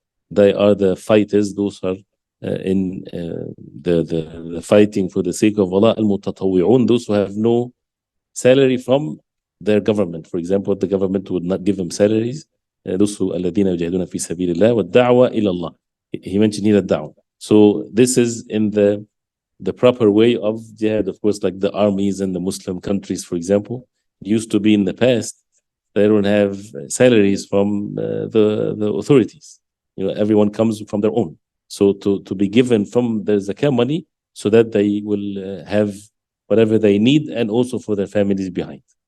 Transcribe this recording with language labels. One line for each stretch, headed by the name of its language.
English: They are the fighters, those are in the fighting for the sake of Allah, al-mutatawwi'un, those who have no salary from their government. For example, the government would not give them salaries. Those who
Arabic: الذين يجاهدون في سبيل الله والدعوة إلى الله.
English: He mentioned here the da'wah. So this is in the proper way of jihad. Of course, like the armies in the Muslim countries, for example, used to be in the past, they don't have salaries from the authorities. Everyone comes from their own. So to be given from the zakah money so that they will have whatever they need and also for their families behind.